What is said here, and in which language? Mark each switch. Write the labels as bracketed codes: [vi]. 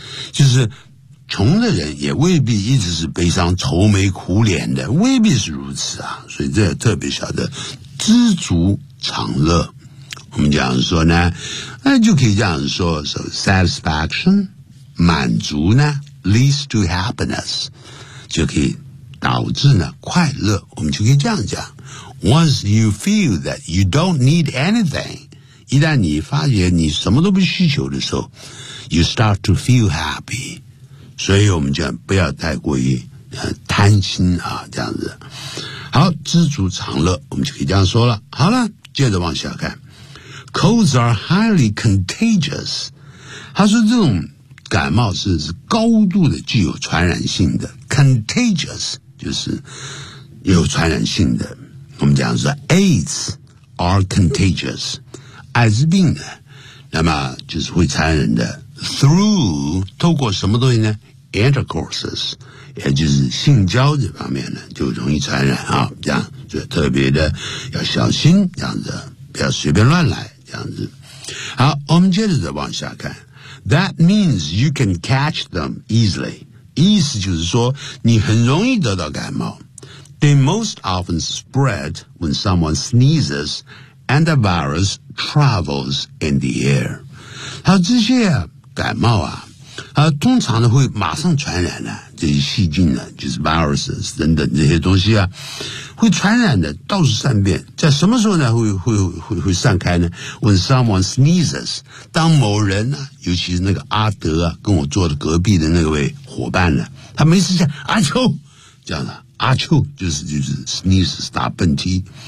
[zh] 就是穷的人也未必一直是悲伤、愁眉苦脸的，未必是如此啊。所以这也特别晓得知足常乐。我们这样说呢，那就可以这样说 ， [en] so satisfaction。 [zh] 满足呢 [en] leads to happiness， [zh] 就可以导致呢快乐。 [en] 我们就可以这样讲 ：Once you feel that you don't need anything， [zh] 一旦你发觉你什么都不需求的时候 [en] ，you start to feel happy。 [zh] 所以我们讲不要太过于贪心啊，这样子。好，知足常乐，我们就可以这样说了。好了，接着往下看 ， [en] Colds are highly contagious。 [zh] 他说这种。感冒 是高度的具有传染性的 contagious 就是有传染性的，我们讲说 [en] AIDS are contagious， [zh] 艾滋病呢那么就是会传染的 through 透过什么东西呢 intercourses 也就是性交这方面呢就容易传染啊，这样就特别的要小心，这样子不要随便乱来，这样子。好，我们接着再往下看， [en] That means you can catch them easily. [zh] 意思就是说你很容易得到感冒。 [en] They most often spread when someone sneezes and the virus travels in the air. [zh] 好，这些啊感冒啊通常呢会马上传染的、这些细菌呢就是 viruses 等等这些东西啊会传染的，到处散遍，在什么时候呢会散开呢 ? [en] When someone sneezes, [zh] 当某人呢尤其是那个阿德啊跟我坐的隔壁的那位伙伴呢他没事想阿秋这样的阿秋就是 sneezes, 打喷嚏。